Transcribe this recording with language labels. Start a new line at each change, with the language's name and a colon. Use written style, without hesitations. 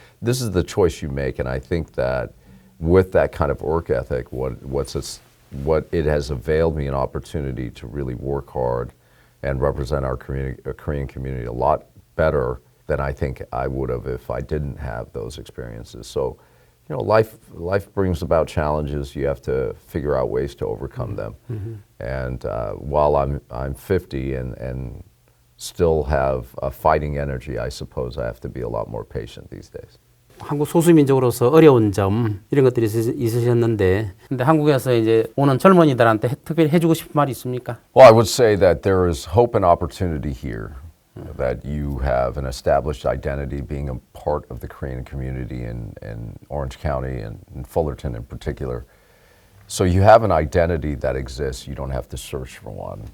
English: This is the choice you make, and I think that with that kind of work ethic, what it has availed me an opportunity to really work hard and represent our Korean community a lot better than I think I would have if I didn't have those experiences. So, you know, life brings about challenges. You have to figure out ways to overcome them. And while I'm 50 and still have a fighting energy, I suppose I have to be a lot more patient these days.
Korean: 한국 소수민족으로서 어려운 점 이런 것들이 있으셨는데, 근데 한국에서 이제 오는 젊은이들한테 특별히 해주고 싶은 말이 있습니까?
English: Well, I would say that there is hope and opportunity here. That you have an established identity being a part of the Korean community in Orange County and in Fullerton in particular. So you have an identity that exists. You don't have to search for one.